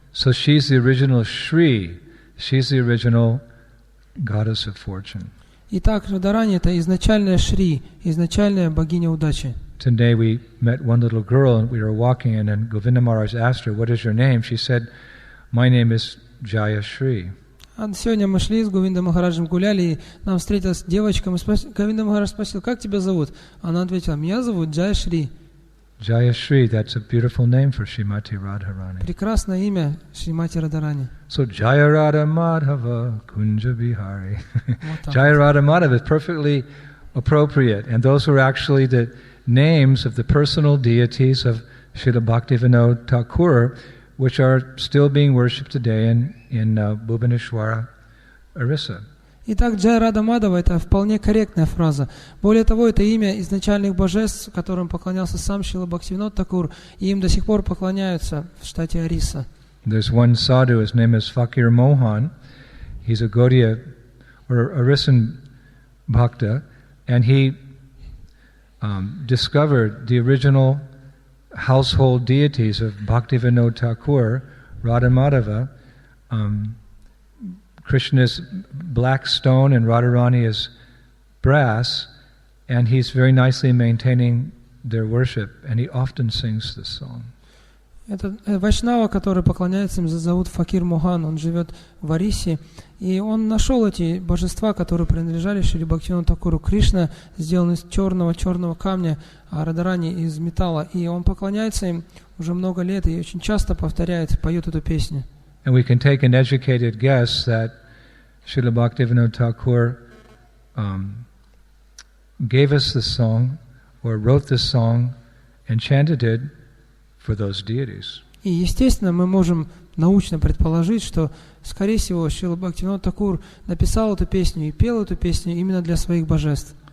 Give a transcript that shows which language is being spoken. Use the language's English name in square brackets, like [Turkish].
[English] So she's the original Shri, she's the original goddess of fortune. [Russian] Итак, Радхарани — это изначальная Шри, изначальная богиня удачи. [English] Today we met one little girl and we were walking and Govinda Maharaj asked her, "What is your name?" She said, "My name is Jaya Shri." [Russian] А сегодня мы шли с Говинда Махараджем, гуляли, и нам встретилась девочка. Говинда Махарадж спросил: «Как тебя зовут?» Она ответила: «Меня зовут Джая Шри». [English] Jaya Shri, that's a beautiful name for Shrimati Radharani. [Russian] Прекрасное имя Шримати Радхарани. [English] So Jaya Radha Madhava Kunja Bihari. Jaya Radha Madhava is perfectly appropriate, and those were actually the names of the personal deities of Srila Bhaktivinoda Thakur, which are still being worshipped today in Bhubaneswara, Orissa. [Russian] Итак, Джая Рада Мадхава — это вполне корректная фраза. Более того, это имя изначальных божеств, которым поклонялся сам Шрила Бхактивинода Тхакур, и им до сих пор поклоняются в штате Ориса. [English] There's one sadhu, his name is Fakir Mohan. He's a Gaudiya or Orissan Bhakta, and he discovered the original household deities of Bhaktivinoda Thakur, Radha Madhava. Krishna is black stone and Radharani is brass, and he's very nicely maintaining their worship, and he often sings this song. [Russian] Это Вайшнава, который поклоняется им, зовут Факир Мохан, он живет в Орисе, и он нашел эти божества, которые принадлежали Шриле Бхактивиноду Тхакуру. Кришна сделан из черного камня, а Радхарани из металла, и он поклоняется им уже много лет и очень часто повторяет, поет эту песню. [English] And we can take an educated guess that Srila Bhaktivinoda Thakur gave us this song, or wrote this song, and chanted it for those deities. [Russian] И, естественно, мы можем научно предположить, что, скорее всего, Шрила Бхактивинода Тхакур написал эту песню и пел эту песню именно для своих божеств.